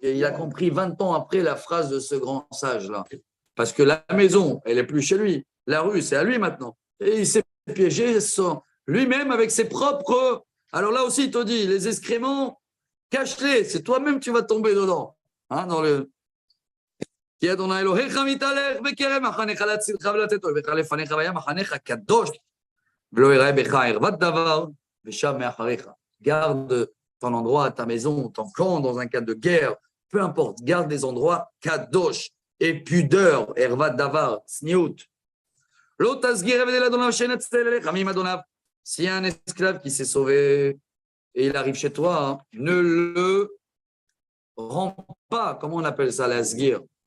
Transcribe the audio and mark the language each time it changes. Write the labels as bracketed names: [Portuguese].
[French] Et il a compris 20 ans après la phrase de ce grand sage-là. Parce que la maison, elle n'est plus chez lui. La rue, c'est à lui maintenant. Et il s'est piégé lui-même avec ses propres. Alors là aussi, il te dit, les excréments, cache-les, c'est toi-même tu vas tomber dedans. Hein, dans le. [Hebrew] כי אדוני אלוהיך מתהלך בקרב מחניך להצילך ולתת אויביך לפניך והיה מחניך קדוש ולא יראה בך ערוות דבר ושב מאחריך. [French] Garde ton endroit, ta maison, ton camp dans un cas de guerre, peu importe, garde des endroits kadosh et pudeur, [Hebrew] ערוות דבר, צניעות. לא תסגיר עבדי לאדוניו שנצל אליך מעם אדוניו. [French] S'il y a un esclave qui s'est sauvé et il arrive chez toi, hein, ne le rends pas, comment on appelle ça, la sgir?